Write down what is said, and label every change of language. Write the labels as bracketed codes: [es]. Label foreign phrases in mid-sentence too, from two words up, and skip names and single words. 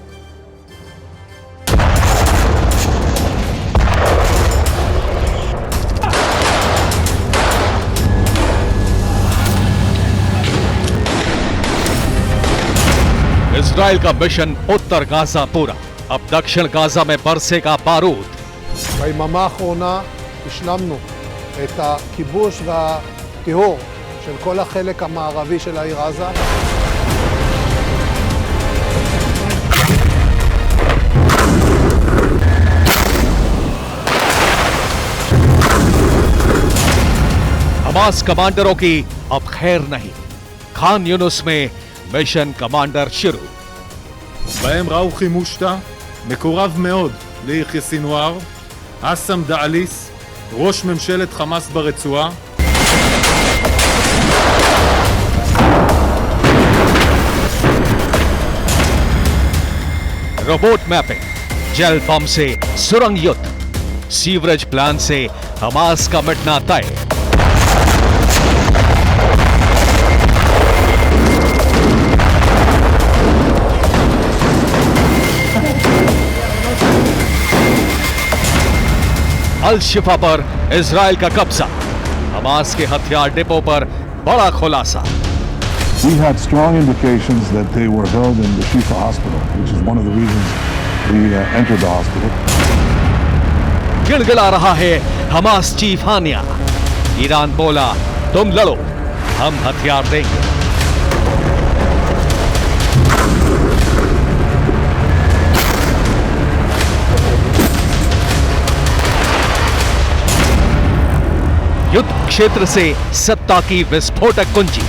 [hi] इजराइल का मिशन उत्तर गाजा पूरा, अब दक्षिण गाजा में बरसेगा बारूद। [he] ביממה האחרונה השלמנו את הכיבוש והטיהור של כל החלק המערבי של העיר עזה. [hi] हमास कमांडरों की अब खैर नहीं। खान यूनुस में [en] mission commander [hi] शुरू। [he] בהם ראוכי מושטה, מקורב מאוד ליחיא סינואר, אסם דאעליס, ראש ממשלת חמאס ברצועה. [en] robot mapping, [hi] जेल बम से सुरंग युद्ध, [en] sewerage plan [hi] से हमास का मिटना तय। अल शिफा पर इजराइल का कब्जा, हमास के हथियार डिपो पर बड़ा खुलासा। [en] We had strong indications that they were held in the Shifa hospital, which is one of the reasons we entered the hospital. [hi] गिड़गिड़ा रहा है हमास चीफ हानिया। ईरान बोला तुम लड़ो, हम हथियार देंगे। युद्ध क्षेत्र से सत्ता की विस्फोटक कुंजी।